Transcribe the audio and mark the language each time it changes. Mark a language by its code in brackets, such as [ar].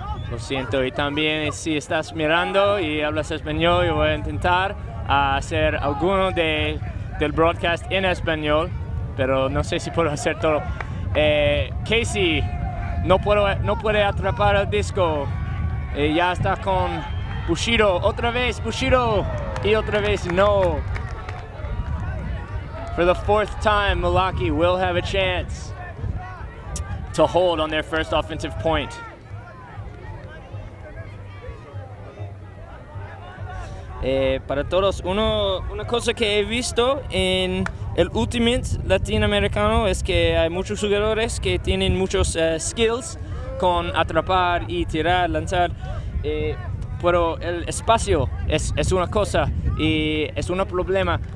[es] Lo siento, y también si estás mirando y hablas español, yo voy a intentar hacer alguno del broadcast en español, pero no sé si puedo hacer todo. Casey no puede atrapar el disco. Ya está con Bushido. Otra vez Bushido y otra vez no. [en] For the fourth time, Malaki will have a chance to hold on their first offensive point. [es] Para todos, una cosa que he visto en el Ultimate latinoamericano es que hay muchos jugadores que tienen muchos skills con atrapar y tirar, lanzar, pero el espacio es una cosa y es un problema.